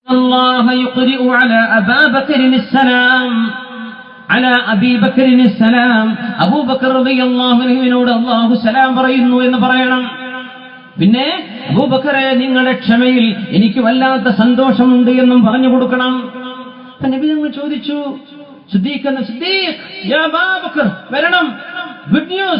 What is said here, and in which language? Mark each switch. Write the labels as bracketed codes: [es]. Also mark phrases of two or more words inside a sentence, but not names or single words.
[ar] الله يقرئ على أبا بكر السلام [ml] على أبي بكر السلام അബൂ ബക്കർ റളിയല്ലാഹു അൻഹുവിനോട് അല്ലാഹു സലാം പറയുന്നു എന്ന് പറയണം. പിന്നെ അബൂബക്കറെ, നിങ്ങളുടെ ക്ഷമയിൽ എനിക്ക് വല്ലാത്ത സന്തോഷമുണ്ട് എന്നും പറഞ്ഞു കൊടുക്കണം. അപ്പൊ നബി തങ്ങൾ ചോദിച്ചു, സിദ്ദീഖ് യാ അബൂ ബക്കർ, വരണം, [en] good news.